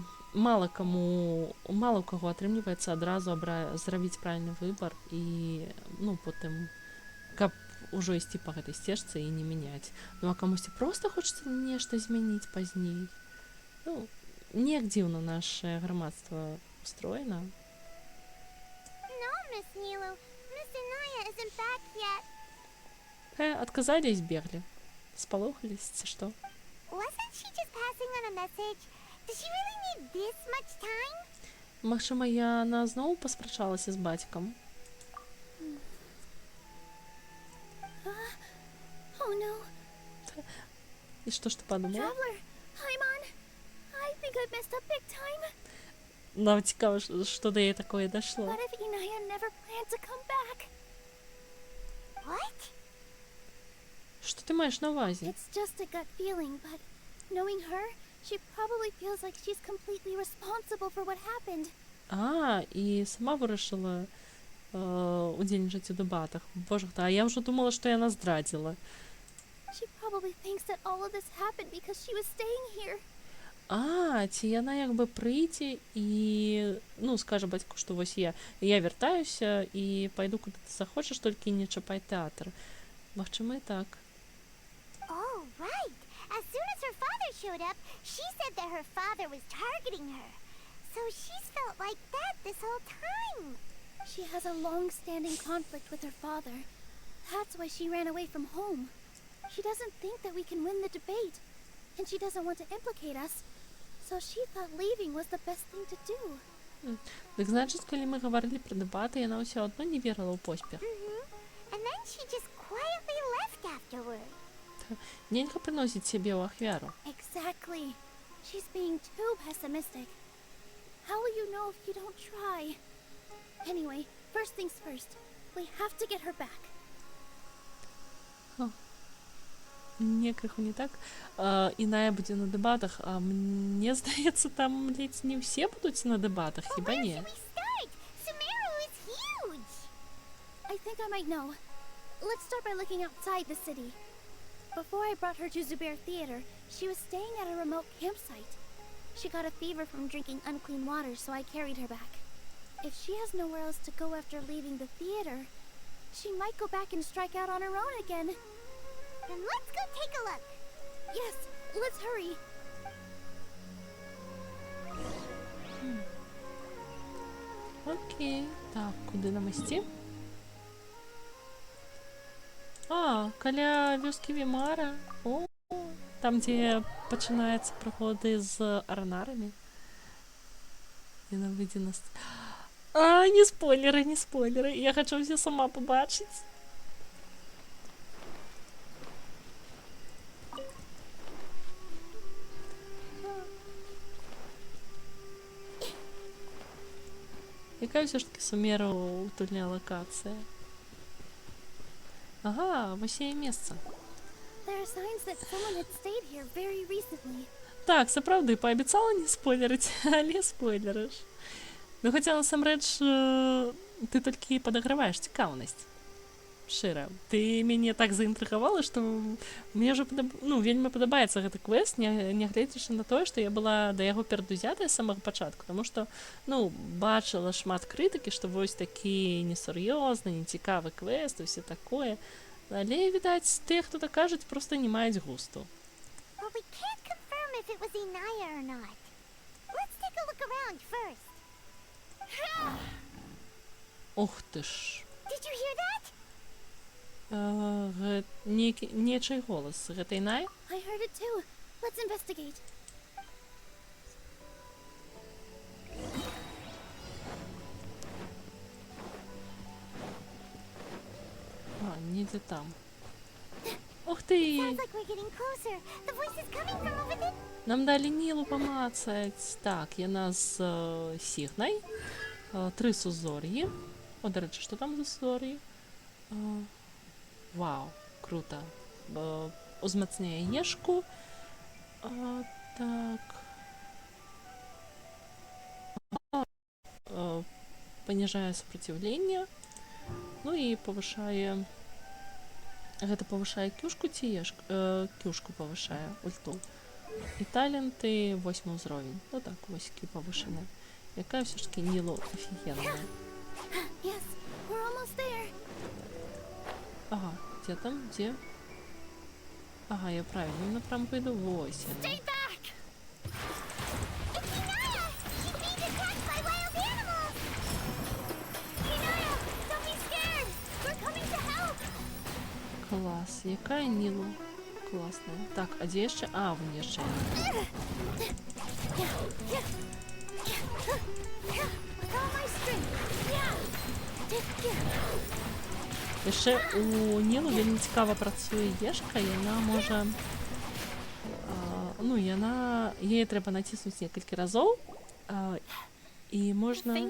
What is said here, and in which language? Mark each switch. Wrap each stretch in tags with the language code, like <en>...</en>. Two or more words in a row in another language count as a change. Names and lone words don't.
<be>Мало у каго атрымліваецца адразу зрабіць правільны выбар і, ну, потым, каб ужо ісці па гэтай сцежцы і не мяняць. Ну, а камусьці проста хочацца нешта змяніць пазней. Ну, неяк дзіўна нашае грамадства устроена.</be> <en>No, Miss Nілу. Miss Inaya isn't back yet.</en> <be>Адказалі і збеглі. Спалохались, ці што?</be> <en>Wasn't she just passing on a message? Does she really need this much time?</en> <be>Магчыма, яна зноў паспрачалася з бацькам.</be> <en>Oh no.</en> <be>І што ж ты падумала?</be> <en>Traveler, I'm on. I think I've messed up big time.</en> <be>Нам цікава, што да яе такое дашло.</be> <en>What if Inaya never planned to come back? What?</en> <be>Што ты маеш на ўвазе?</be> <en>It's just a gut feeling, but knowing her, she probably feels like she's completely responsible for what happened.</en> <be>І сама вырашыла удзельнічаць у дэбатах. Боже, а я ўжо думала, што яна здрадзіла.</be> <en>She probably thinks that all of this happened because she was staying here.</en> <be>Ці яна як бы прыйдзе і, ну, скажа бацьку, што вось я вяртаюся і пайду куды ты захочаш, толькі не чапай тэатр. Магчыма, і так.</be> <en>Oh, right. As soon as her father showed up, she said that her father was targeting her. So she's felt like that this whole time. She has a long-standing conflict with her father. That's why she ran away from home. She doesn't think that we can win the debate, and she doesn't want to implicate us. So she thought leaving was the best thing to do.</en> <be>Так значыць, калі мы гаварылі пра дэбаты, яна ўсё адно не верыла ў поспех.</be> <en>And then she just quietly left afterward.</en> <be>Нельга прыносіць сябе ў ахвяру.</be> <en>Exactly. She's being too pessimistic. How will you know if you don't try? Anyway, first things first. We have to get her back.</en> <be>Не, крыху не так. Іная будзе на дэбатах, а мне здаецца, там ледзь не ўсе будуць на дэбатах, хіба не?</be> <en>I think I might know. Let's start by looking outside the city. Before I brought her to Zubair Theater, she was staying at a remote campsite. She got a fever from drinking unclean water, so I carried her back. If she has nowhere else to go after leaving the theater, she might go back and strike out on her own again. Then let's go take a look. Yes, let's hurry.</en> <be>Окей. Так, куди нам ісці? Каля вёскі Вімара. О, там, дзе пачынаюцца прыгоды з аранарамі. Яна выйдзе на... Не спойлеры, не спойлеры. Я хачу ўсё сама пабачыць. Якая ўсё ж таки сумера утульная лакацыя? Вось яе месца.</be> <en>There are signs that someone had stayed here very recently.</en> <be>Так, сапраўды, паабяцала не спойлерыць, але спойлерыш. Ну, хаця насамрэч ты толькі падаграваеш цікаўнасць. Шчыра. Ты мяне так заінтрыгавала, што мне ўжо вельмі падабаецца гэты квест, нягледзячы на тое, што я была да яго перадузятая з самага пачатку, таму што, бачыла шмат крытыкі, што вось такі несур'ёзны, нецікавы квест і ўсё такое. Але, відаць, тыя, хто так кажуць, проста не маюць густу.</be> <en>Well, we can't confirm if it was Inaya or not. Let's take a look around first.</en> <be>Ух ты ж.</be> <en>Did you hear that?</en> <be>Нечый голас. Гэта Інай?</be> <en>I heard it too. Let's investigate.</en> <be>Недзе там. Ух ты!</be> <en>Sounds like we're getting closer. The voice is coming from over there.</en> <be>Нам далі Нілу памацаць. Так, яна з Сігнай. 3 сузор'і. О, дарэчы, што там за сузор'і? Вау, круто. Узмацняе ешку. Так. Паніжае сопротивление. Ну і павышае... Гэта павышае кюшку ці ешку? Кюшку павышае, ульту. І таленты 8 ўзровень. Ну так, воські павышаны. Якая ўсё ж таки Нілу офігенная.</be> <en>Yes, we're almost there.</en> <ru>Ага, где там? Где? Ага, я правильно напрямку иду.</ru> <be>Вось она.</be> <en>Stay back! It's Inaya! She's being attacked by wild animals! Inaya, don't be scared! We're coming to help!</en> <ru>Класс. Якая Нілу? Классная. Так, а где еще? Вон еще.</ru> <be>Яшчэ у Нілу вельмі цікава працуе ешка, яна можа... Яе трэба націснуць некалькі разоў, і можна...</be>